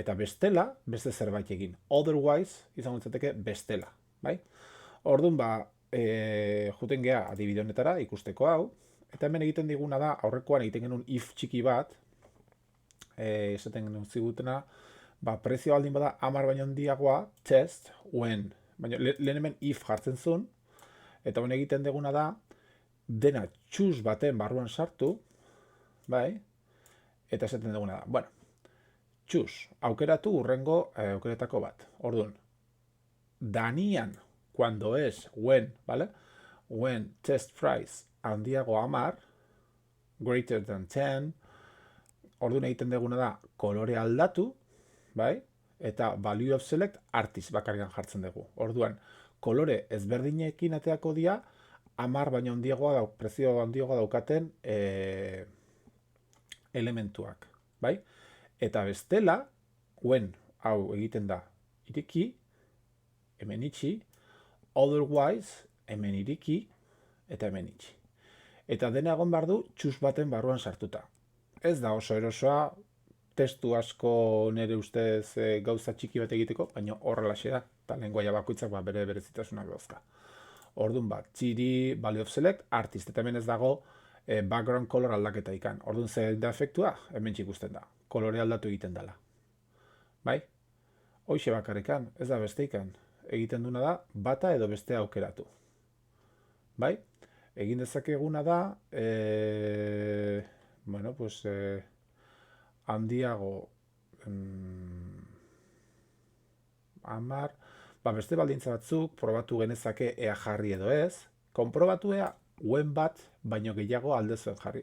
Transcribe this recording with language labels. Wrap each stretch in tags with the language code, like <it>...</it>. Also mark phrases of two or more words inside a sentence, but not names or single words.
<eu>Eta bestela, beste zerbait egin. Otherwise, izango litzateke bestela. Bai? Orduan, juten gea adibide honetara ikusteko hau. Eta hemen egiten diguna da, aurrekoan egiten genuen if txiki bat, esaten genuen zigutena, prezio baldin bada 10 baino handiagoa,</eu> <en>test, when.</en> <eu>Baina lehen hemen if jartzen zuen, eta hone egiten duguna da, dena choose baten barruan sartu, bai, eta esaten duguna da, choose, aukeratu urrengo aukeretako bat. Orduan, danian,</eu> <es>cuando es, when, ¿vale?</es> <en>When test price handiago 10, greater than 10,</en> <eu>orduan egiten duguna da kolore aldatu, bai? Eta</eu> <en>value of select artist</en> <eu>bakarrian jartzen dugu. Orduan, kolore ezberdinekin ateako dira 10 baino handiagoa prezio handiagoa daukaten elementuak, bai? Eta bestela, when hau egiten da iriki, hemen itxi, otherwise, hemen iriki, eta hemen itxi. Eta dena egon behar du choose baten barruan sartuta. Ez da oso erosoa, testu asko nire ustez gauza txiki bat egiteko, baina horrelaxe da, eta lenguaia bakoitzak bere berezitasunak dauzka. Orduan txiri,</eu> <en>value of select, artist,</en> <eu>eta hemen ez dago</eu> <en>background color</en> <eu>aldaketa ikan. Orduan zer da efektua, hemen ikusten da, kolore aldatu egiten dela. Bai? Hoixe bakarrikan, ez da beste ikan. Egiten duna da, bata edo bestea aukeratu. Bai? Egin dezakeguna da, handiago 10, beste baldintza batzuk, probatu genezake ea jarri edo ez, konprobatu ea when bat baino gehiago alde zuen jarri.</eu>